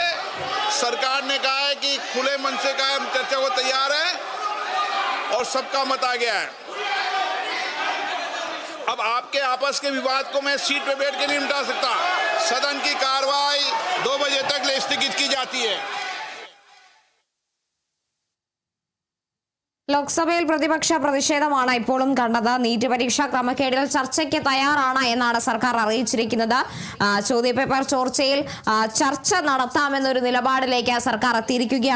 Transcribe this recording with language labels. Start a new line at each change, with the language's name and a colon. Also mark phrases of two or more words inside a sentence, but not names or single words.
Hindi: सरकार ने कहा है कि खुले मन से कहा हम चर्चा को तैयार है और सबका मत आ गया है. अब आपके आपस के विवाद को मैं सीट पे बैठ के नहीं मिटा सकता. सदन की कार्रवाई 2 बजे तक स्थगित की जाती है.
Malayalam: ലോക്സഭയിൽ പ്രതിപക്ഷ പ്രതിഷേധമാണ് ഇപ്പോഴും കണ്ടത്. നീറ്റ് പരീക്ഷാ ക്രമക്കേടിൽ ചർച്ചയ്ക്ക് തയ്യാറാണ് എന്നാണ് സർക്കാർ അറിയിച്ചിരിക്കുന്നത്. ചോദ്യപേപ്പർ ചോർച്ചയിൽ ചർച്ച നടത്താമെന്നൊരു നിലപാടിലേക്ക് സർക്കാർ എത്തിയിരിക്കുകയാണ്.